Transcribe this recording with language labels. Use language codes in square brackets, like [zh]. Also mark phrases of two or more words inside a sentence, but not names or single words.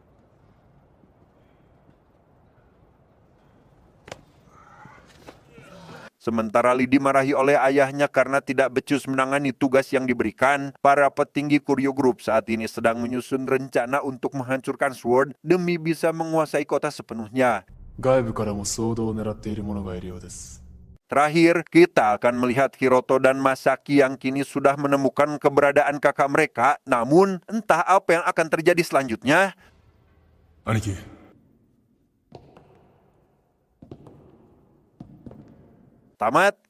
[id] Sementara Lee dimarahi oleh ayahnya karena tidak becus menangani tugas yang diberikan, para petinggi Kuryu Group saat ini sedang menyusun rencana untuk menghancurkan Sword demi bisa menguasai kota sepenuhnya. [ja] 外部からも騒動を狙っている者がいるようです。 [id] Terakhir, kita akan melihat Hiroto dan Masaki yang kini sudah menemukan keberadaan kakak mereka. Namun, entah apa yang akan terjadi selanjutnya. [ja] 兄貴、 [id] Tamat.